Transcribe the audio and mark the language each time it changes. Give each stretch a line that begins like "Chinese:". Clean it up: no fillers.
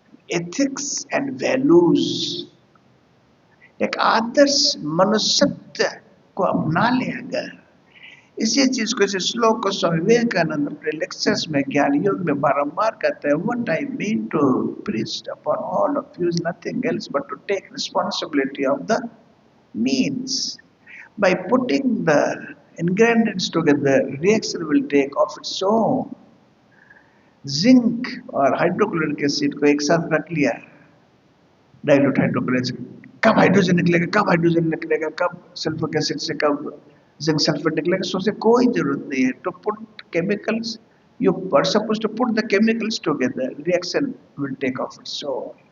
Hindi: Ethics and values, एक आदर्श मनुष्यत्व को अपना ले अगर, इसी चीज को, इस श्लोक को स्वामी विवेकानंद अपने लेक्चर्स में ज्ञान योग में बारंबार कहते हैं।
English: What I mean to preach upon all of you is nothing else but to take responsibility of the means. By putting the ingredients together, reaction will take of its own.
Hindi: Zinc और hydrochloric acid को एक साथ रख लिया, dilute hydrochloric acid, कब hydrogen निकलेगा, कब hydrogen निकलेगा, कब सल्फ्यूरिक एसिड से कब जिंक सल्फेट निकलेगा, सोचने कोई जरूरत नहीं है।
English: To put chemicals, you are suppose to put the chemicals together, reaction will take of its own.